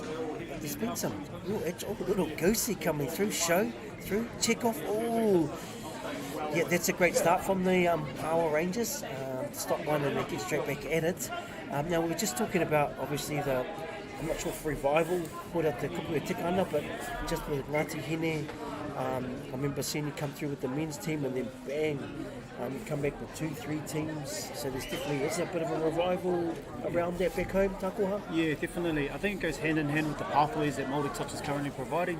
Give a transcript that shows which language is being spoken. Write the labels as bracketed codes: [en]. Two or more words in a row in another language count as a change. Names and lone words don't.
[en] There's been some little goosey coming through, check off. Oh, yeah, that's a great start from the Power Rangers. Stop one and they get straight back at it. Now, we were just talking about, obviously, I'm not sure if Revival put out the [mi] kupu e tikana, [en] but just with Ngāti Hine, I remember seeing you come through with the men's team and then bang, you come back with 2-3 teams. So there's definitely is a bit of a revival around that back home, Tākoha? Yeah, definitely. I think it goes hand in hand with the pathways that Māori Touch is currently providing.